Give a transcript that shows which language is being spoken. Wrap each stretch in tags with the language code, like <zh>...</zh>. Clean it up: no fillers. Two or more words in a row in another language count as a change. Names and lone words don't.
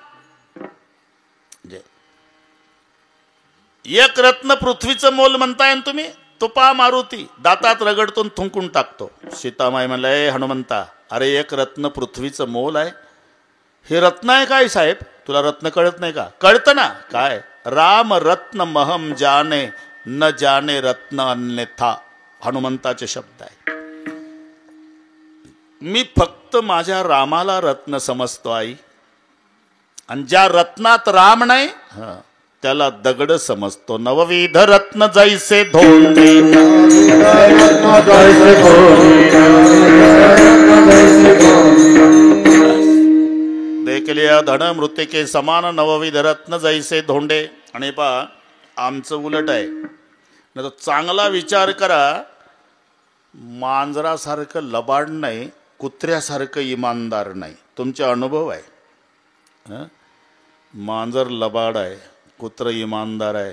<mr>1 रत्न पृथ्वीचं मोल म्हणताय तुम्ही. तुपा मारुती दातात रगडतून थुंकून टाकतो. सीतामाई म्हणलं, ए हनुमंता, अरे 1 रत्न पृथ्वीचं मोल आहे. हे रत्न आहे काय साहेब. तुला रत्न कळत नाही का. कळतं ना. काय.</mr> <sa>राम रत्न महम जाने न जाने रत्न अन्यथा.</sa> <mr>हनुमंताचे शब्द आहे. मी फक्त माझ्या रामाला रत्न समजतो आई, आणि ज्या रत्नात राम नाही त्याला दगड समजतो. नवविध रत्न जैसे धोंडे</mr> <hi>जैसे कोई जैसे कोई देख लिया धन मृतिके समान</hi> <mr>नवविध रत्न जैसे धोंडे. आणि पहा आमचं उलट आहे. नाही तर चांगला विचार करा, मांजरासारखं लबाड नाही, कुत्र्यासारखं इमानदार नाही. तुमचे अनुभव आहे. मांजर लबाड आहे, कुत्र इमानदार आहे.</mr>